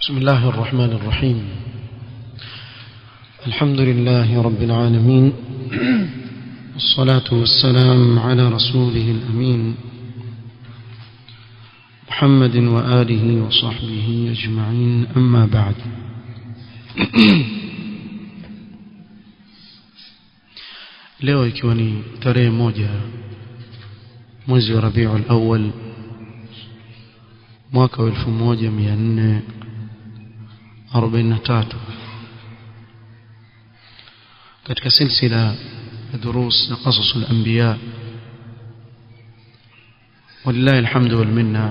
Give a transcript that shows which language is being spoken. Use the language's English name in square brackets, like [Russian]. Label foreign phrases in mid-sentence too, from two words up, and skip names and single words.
[Arabic] بسم الله الرحمن الرحيم. الحمد لله رب العالمين، والصلاة والسلام على رسوله الأمين محمد وآله وصحبه أجمعين، أما بعد. [Swahili] leo ikiwa ni tarehe 1 mwezi wa Rabiul Awwal mwaka 1443 katika silsila ya durus na [Arabic] قصص الأنبياء, ولله الحمد والمنة.